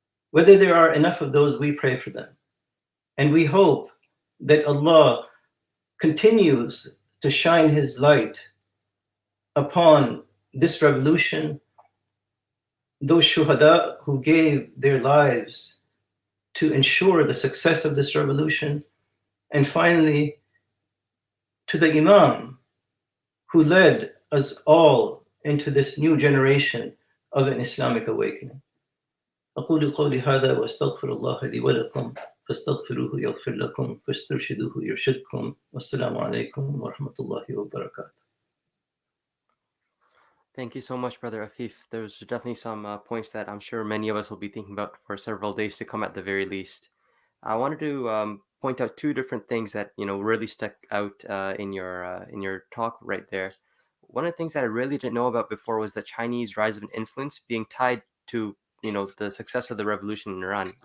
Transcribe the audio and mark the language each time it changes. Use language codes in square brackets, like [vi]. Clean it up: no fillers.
[en] Whether there are enough of those, we pray for them. And we hope that Allah continues to shine His light upon this revolution, those shuhada who gave their lives to ensure the success of this revolution, and finally to the Imam who led us all into this new generation of an Islamic awakening. [ar] أقول قولي هذا وأستغفر الله لي ولكم فاستغفروه يغفر لكم فاسترشدوه يرشدكم والسلام عليكم ورحمة الله وبركاته. [en] Thank you so much, Brother Afif. There's definitely some points that I'm sure many of us will be thinking about for several days to come at the very least. I wanted to point out two different things that really stuck out in your talk right there. One of the things that I really didn't know about before was the Chinese rise of an influence being tied to the success of the revolution in Iran.